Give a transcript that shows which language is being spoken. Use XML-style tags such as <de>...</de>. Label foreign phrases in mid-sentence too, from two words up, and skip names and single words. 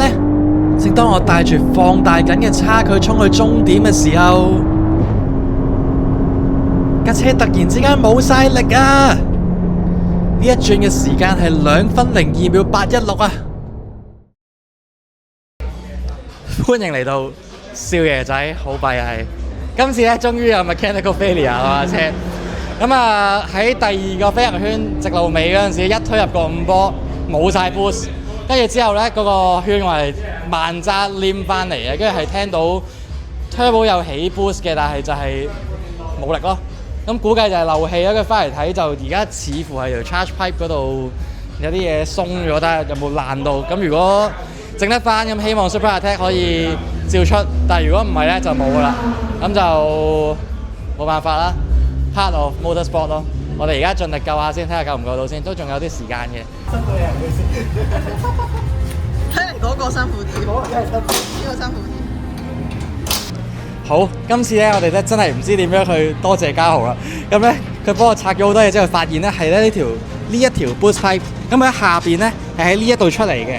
<yue>正當我帶住放大緊嘅差距衝去終點嘅時候，架車突然之間冇晒力啊！呢一轉嘅時間係2分02秒816啊！歡迎嚟到少爺仔，好弊係今次咧，終於有</yue> <en>mechanical failure</en> <yue>啦車。咁啊喺第2個飛行圈直路尾嗰陣時，一推入個5波冇晒 boost， 跟住之後咧嗰個圈我係慢揸黏翻嚟嘅，跟住係聽到 turbo 有起 boost 嘅，但係就係冇力咯。咁估計就係漏氣啦，跟住翻嚟睇就而家似乎係條</yue> <en>charge pipe</en> <yue>嗰度有啲嘢鬆咗，睇下有冇爛到。咁如果整得翻，咁希望 Super Attack 可以照出，但係如果唔係咧就冇噶啦，咁就冇辦法啦。</yue> <en>Part of motorsport</en> <yue>咯，我哋而家盡力救下先，睇下救唔救到先，都仲有啲時間嘅。辛苦你睇嚟嗰個辛苦啲，呢個辛苦啲。好，今次咧我哋咧真係唔知點樣去多謝嘉豪啦。咁咧佢幫我拆咗好多嘢之後，發現咧係咧呢一條</yue> <en>boost pipe，</en> <yue>咁喺下邊咧係喺呢一度出嚟嘅。</yue>